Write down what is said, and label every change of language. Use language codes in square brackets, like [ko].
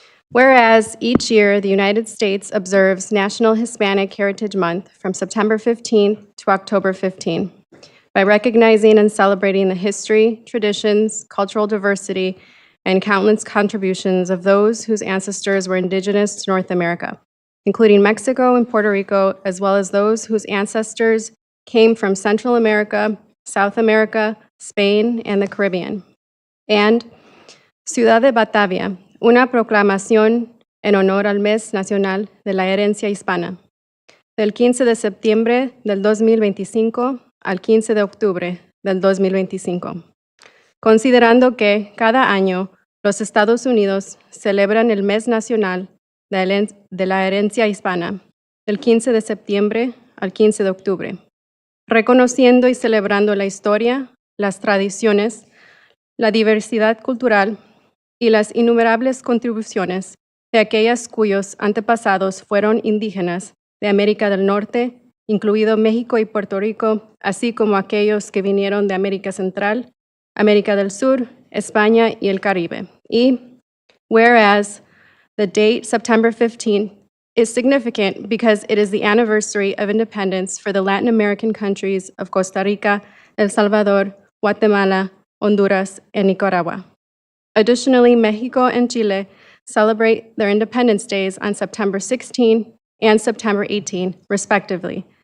[en] Whereas each year the United States observes National Hispanic Heritage Month from September 15 to October 15 by recognizing and celebrating the history, traditions, cultural diversity, and countless contributions of those whose ancestors were indigenous to North America, including Mexico and Puerto Rico, as well as those whose ancestors came from Central America, South America, Spain, and the Caribbean. [es] And Ciudad de Batavia, una proclamación en honor al Mes Nacional de la Herencia Hispana, del 15 de septiembre del 2025 al 15 de octubre del 2025. Considerando que cada año los Estados Unidos celebran el Mes Nacional de la Herencia Hispana, del 15 de septiembre al 15 de octubre, reconociendo y celebrando la historia, las tradiciones, la diversidad cultural y las innumerables contribuciones de aquellas cuyos antepasados fueron indígenas de América del Norte, incluido México y Puerto Rico, así como aquellos que vinieron de América Central, América del Sur, España y el Caribe. [en] Y whereas the date, September 15, is significant because it is the anniversary of independence for the Latin American countries of Costa Rica, El Salvador, Guatemala, Honduras, and Nicaragua. Additionally, Mexico and Chile celebrate their Independence Days on September 16 and September 18, respectively.